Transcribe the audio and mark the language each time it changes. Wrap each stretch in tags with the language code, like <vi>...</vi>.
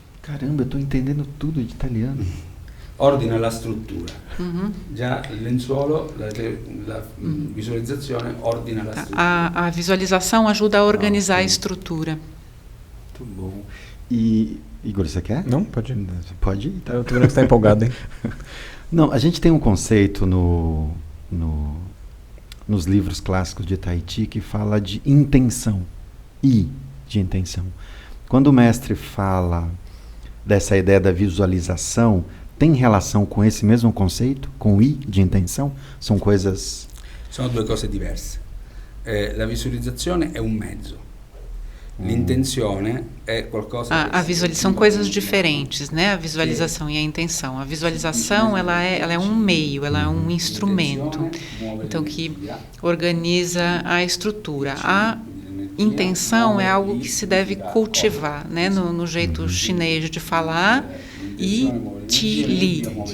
<pt>Caramba, eu estou entendendo tudo de italiano.</pt> <it>Ordina la struttura. Già il lenzuolo, la visualizzazione ordina la struttura.</it> <pt>A visualização ajuda a organizar a estrutura. Muito bom. E, Igor, você quer? Não, pode ir. Pode ir, tá. Eu tô vendo que você está empolgado, hein? Não, a gente tem um conceito nos livros clássicos de Tahiti que fala de intenção. I de intenção. Quando o mestre fala dessa ideia da visualização, tem relação com esse mesmo conceito? Com I de intenção? São coisas...</pt> <it>Sono due cose diverse. La visualizzazione è un mezzo. L'intenzione è qualcosa...</it> <pt>A visualização são coisas diferentes, né? A visualização e a intenção. A visualização ela é um meio, ela é um instrumento, então que organiza a estrutura. A intenção é algo que se deve cultivar, né? No jeito chinês de falar, e ti li.</pt>